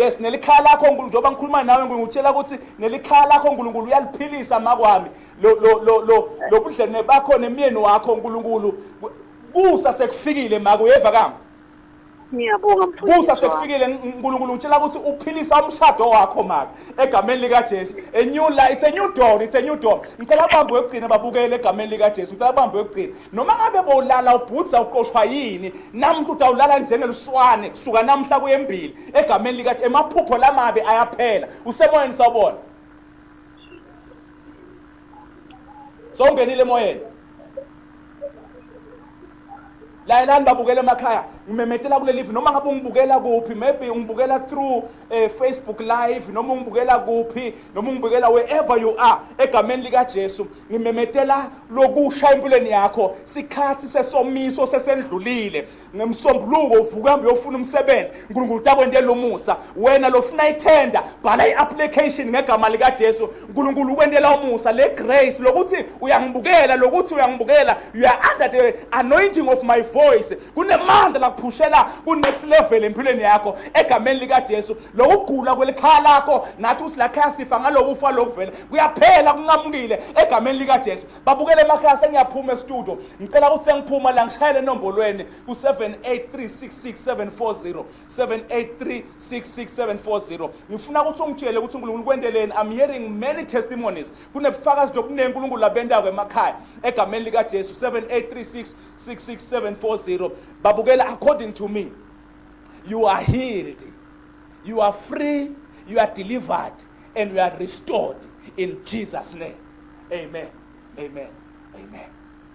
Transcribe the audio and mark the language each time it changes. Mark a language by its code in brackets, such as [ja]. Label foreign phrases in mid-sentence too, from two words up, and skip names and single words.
[ss] Yes, nelikhala lakho uNkulunkulu njoba ngikhuluma nawe ngikutshela ukuthi nelikhala lakho uNkulunkulu uyaliphilisa makwami. Lo budlene bakho nemyeni wakho uNkulunkulu kusa sekufikile maka uyeva kami. Ngiyabonga mfundisi. Kusa sekufikile uNkulunkulu utshela ukuthi uphilisa umshado wakho maka egameni lika Jesu. [en] A new life, it's a new dawn, it's a new dawn. [ss] Ngicela abambe wegcina babukele egameni lika Jesu. Ngicela abambe wegcina. Noma ngabe bowulala ubhutsa uqoshwa yini, namhla utawulala njengeliswane kusuka namhla kuyembili egameni lika Jesu. Emaphupho lamabe ayaphela. Usemoyeni sawubona? So ungenile emoyeni? La elani babukela emakhaya, ngimemetela kule live noma ngabe ungibukela kuphi, maybe ungibukela through Facebook live, noma ungibukela kuphi, noma ungibukela [en] wherever you are [ss] egameni lika Jesu. Ngimemetela lokusha empilweni yakho, sikhathi sesomiso sesendlulile. Ngemsombuluko uvuka hambe uyofuna umsebenzi, uNkulunkulu utakwendela lomusa. Wena lofuna ithenda, bhala iapplication ngegama lika Jesu. uNkulunkulu ukwendela umusa le grace lokuthi uyangibukela, [en] you are under the anointing of my voice. [ss] Kunemandla siyaphushela ku [en] next level [ss] empilweni yakho egameni lika Jesu. Lokugula kwelikhaya lakho nathi usilakhaya sifa ngalokufa lokuvela kuyaphela kunqamukile egameni lika Jesu. Babukele emakhaya sengiyaphuma e-studio. Ngicela ukuthi sengiphuma la ngishayele enombolweni ku 78366740 78366740. Ngifuna ukuthi ungitshele ukuthi uNkulunkulu kwendeleni. [en] I'm hearing many testimonies. [ss] Kunebufakazi lobuningi uNkulunkulu labendawo emakhaya egameni lika Jesu 78366740. Babukela, [en] according to me, you are healed, you are free, you are delivered, and you are restored in Jesus' name. Amen. Amen. Amen.